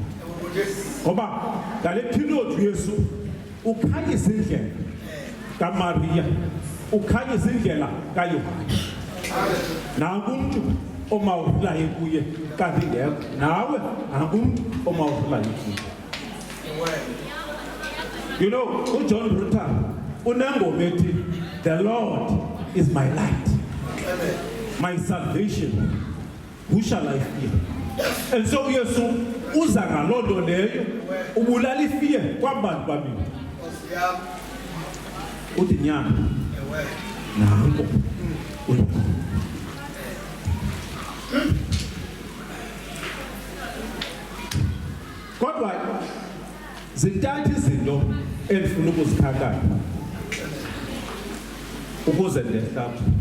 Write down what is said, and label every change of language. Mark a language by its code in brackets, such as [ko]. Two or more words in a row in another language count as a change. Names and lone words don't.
[xh] Ngoba ngale period uYesu ukhanyisa indlela kaMaria, ukhanyisa indlela kaYohane. Nanku umuntu omawulayo kuye kanti ngekho. Nawe nanku umuntu omawulayo kuye. [en] You know, [xh] uJohn Luther unengoma ethi [en] the Lord is my light, my salvation, who shall I fear? And so [xh] uYesu uza ngaloo nto leyo ubulala ifear kwabantu babini. Uthi nyana nanko unyana. Kodwa zintathu izinto endifuna ukuzikhankanya ukuze ndehlambe.